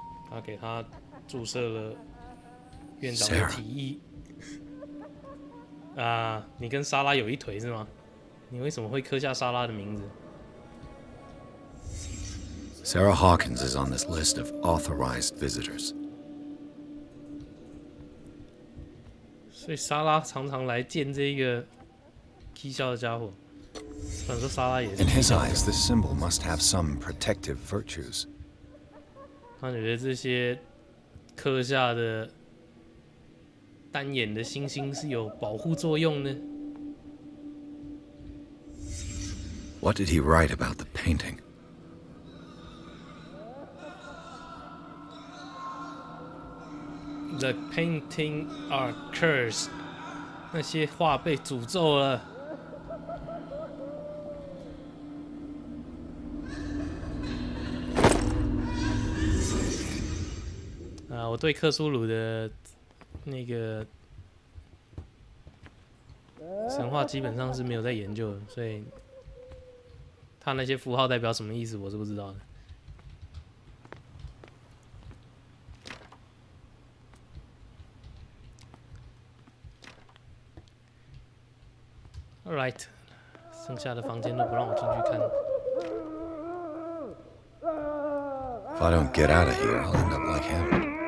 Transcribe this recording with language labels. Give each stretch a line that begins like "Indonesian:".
Chinese: 他给他注射了院长的提议。你跟莎拉有一腿是吗？你为什么会刻下莎拉的名字？
English: Sarah Hawkins is on this list of authorized visitors.
Chinese: 所以莎拉常常来见这一个踢笑的家伙。不然说莎拉也是。
English: In his eyes, this symbol must have some protective virtues.
Chinese: 他觉得这些刻下的单眼的星星是有保护作用呢。
English: What did he write about the painting? The painting are cursed.
Chinese: 那些画被诅咒了。我对克苏鲁的那个神话基本上是没有在研究的，所以他那些符号代表什么意思，我是不知道的。 Alright， 剩下的房间都不让我进去看。
English: If I don't get out of here, I'll end up like him.